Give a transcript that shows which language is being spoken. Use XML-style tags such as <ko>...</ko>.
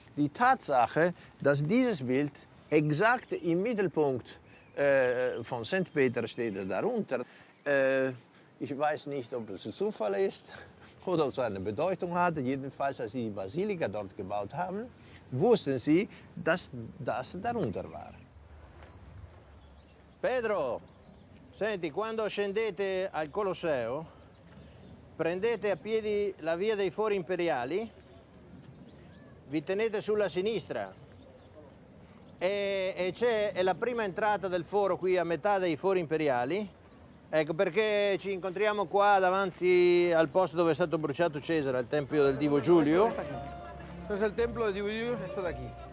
<de>Die Tatsache, dass dieses Bild exakt im Mittelpunkt von St. Peter steht, darunter. Ich weiß nicht, ob es ein Zufall ist oder ob es eine Bedeutung hat. Jedenfalls, als sie die Basilika dort gebaut haben, wussten sie, dass das darunter war.</de> <it>Pedro, senti, quando scendete al Colosseo, prendete a piedi la via dei Fori Imperiali, vi tenete sulla sinistra e è la prima entrata del foro qui a metà dei Fori Imperiali. Ecco perché ci incontriamo qua davanti al posto dove è stato bruciato Cesare, al tempio del Divo Giulio.</it> <es>Esto es el templo de Divo Julius, esto de aquí.</es>